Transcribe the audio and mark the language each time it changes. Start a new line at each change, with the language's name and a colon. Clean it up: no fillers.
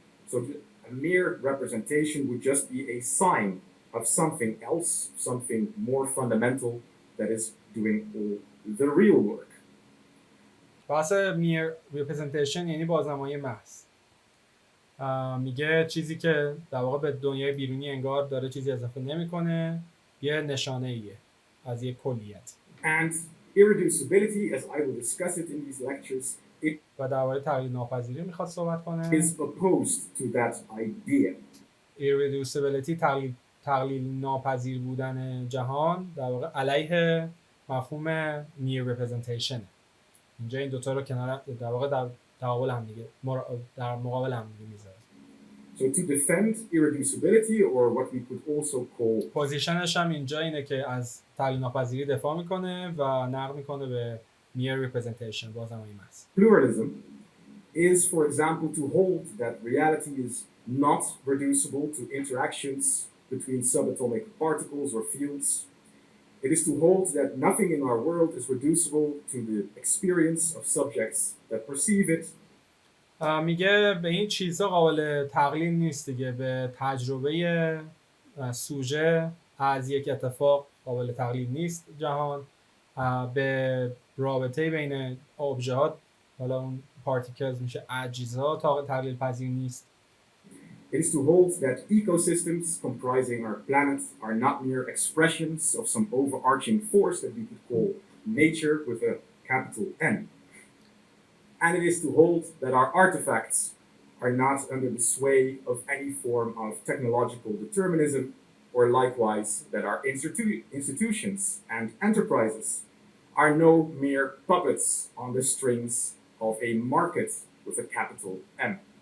English: So a mere representation would just be a sign of something else, something more fundamental that is doing all the real work.
Persian: بحث mere representation یعنی بازنمایی محض. میگه چیزی که در واقع به دنیای بیرونی انگار داره چیزی اضافه نمیکنه، یه نشانه ایه از یک کلیت.
English: And irreducibility, as I will discuss it in these lectures,
Persian: و درباره تغییر ناپذیری میخواد صحبت کنه.
English: is opposed to that idea.
Persian: Irreducibility تقلیل ناپذیر بودن جهان در واقع علیه مفهوم mere representation. اینجا این دوتا رو کنار در واقع در تقابل هم دیگه در مقابل هم دیگه میذاره.
English: So to defend irreducibility, or what we could also call
Persian: پوزیشنش هم اینجا اینه که از تقلیل ناپذیری دفاع میکنه و نقد میکنه به mere representation بازنمایی محض.
English: Pluralism is, for example, to hold that reality is not reducible to interactions between subatomic particles or fields. It is to hold that nothing in our world is reducible to the experience of subjects that perceive it.
Persian: میگه به این چیزها قابل تقلیل نیست دیگه، به تجربه سوژه از یک اتفاق قابل تقلیل نیست جهان، به رابطه بین ابژه ها، حالا اون پارتیکلز میشه اجزا، تا تقلیل پذیر نیست.
English: It is to hold that ecosystems comprising our planet are not mere expressions of some overarching force that we could call nature with a capital N. And it is to hold that our artifacts are not under the sway of any form of technological determinism, or likewise that our institutions and enterprises are no mere puppets on the strings of a market with a capital M.